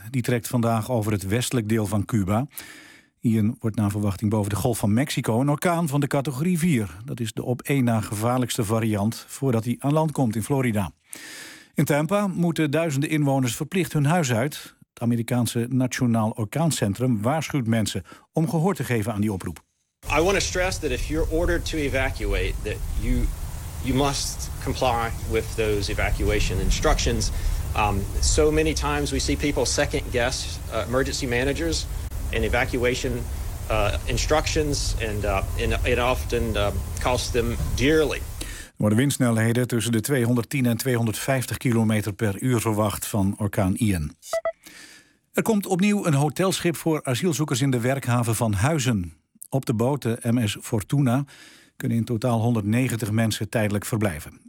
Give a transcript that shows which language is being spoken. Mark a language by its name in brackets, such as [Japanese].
[Dutch] Die trekt vandaag over het westelijk deel van Cuba. Ian wordt naar verwachting boven de Golf van Mexico een orkaan van de categorie 4. Dat is de op één na gevaarlijkste variant voordat hij aan land komt in Florida. In Tampa moeten duizenden inwoners verplicht hun huis uit. Het Amerikaanse Nationaal Orkaancentrum waarschuwt mensen om gehoor te geven aan die oproep. [English] I want to stress that if you're ordered to evacuate, that you must comply with those evacuation instructions. So many times we see people second guess emergency managers and evacuation instructions, and it often costs them dearly. [Dutch] Worden windsnelheden tussen de 210 en 250 kilometer per uur verwacht van orkaan Ian. Er komt opnieuw een hotelschip voor asielzoekers in de werkhaven van Huizen. Op de boot, de MS Fortuna, kunnen in totaal 190 mensen tijdelijk verblijven.